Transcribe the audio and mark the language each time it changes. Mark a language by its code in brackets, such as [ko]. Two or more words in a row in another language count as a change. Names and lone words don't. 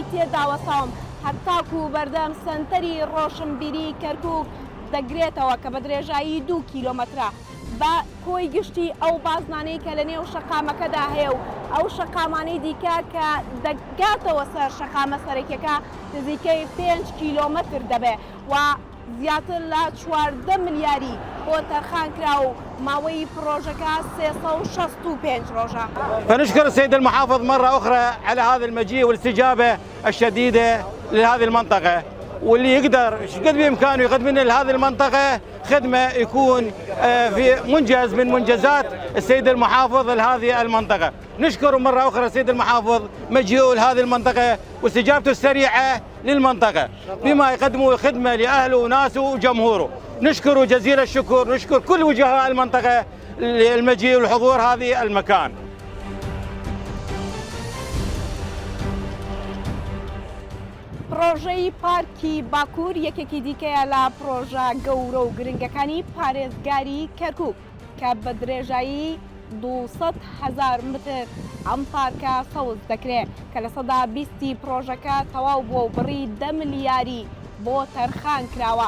[ckb] تێداوەساوم هەتاکو بەردەم سنتەری ڕۆشنبیری کەرکووک دەگرێتەوە کە بە درێژایی 2 کیلۆمەترە بە کۆی گشتی ئەو بازنانەی کە لە نێو شەقامەکەدا هەیە و ئەو شەقامانەی دیکە کە دەگاتەوە سەر شەقامە سەرەکیەکە نزیکەی 5 کیلۆمەتر دەبێ و زیاتر لە 14 ملیاری بۆ تەرخان کرا و ماوەی پرۆژەکە 365 ڕۆژە. [ar] فنشكر السيد المحافظ مرة أخرى على هذا المجيء والاستجابة الشديدة لهذه المنطقة، واللي يقدر قد بإمكانه يقدم لنا لهذه المنطقة خدمة يكون في منجز من منجزات السيد المحافظ لهذه المنطقة. نشكر مرة أخرى السيد المحافظ مجيئه لهذه المنطقة واستجابته السريعة للمنطقة بما يقدمه خدمة لأهله وناسه وجمهوره. نشكره جزيل الشكر، نشكر كل وجهاء المنطقة للمجيء والحضور هذه المكان. [ckb] پرۆژەی پارکی باکوور یەکێکی دیکەیە لە پرۆژە گەورە و گرنگەکانی پارێزگاری کەرکووک کە بە درێژایی 200,000 متر ئەم پارکە سەوز دەکرێت کە لە سەدا 20 پرۆژەکە تەواو بووە و بڕی 10 ملیاری بۆ تەرخان کراوە.